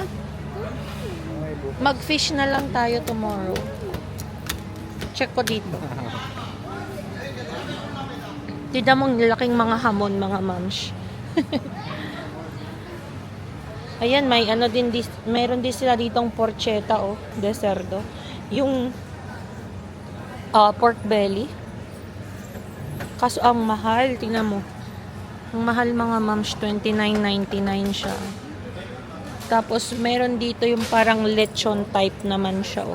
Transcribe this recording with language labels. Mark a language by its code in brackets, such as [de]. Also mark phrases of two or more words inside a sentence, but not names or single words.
[tl] Mag-fish na lang tayo tomorrow. Check ko dito. Tignan mong laking mga hamon, mga mams. Ayan, may mayroon din sila ditong porchetta, [es] oh, de cerdo. [tl] Yung [en] pork belly. [tl] Kaso ang mahal, tingnan mo. Ang mahal, mga mams, $29.99 siya. Tapos meron dito yung parang lechon type naman siya, oh.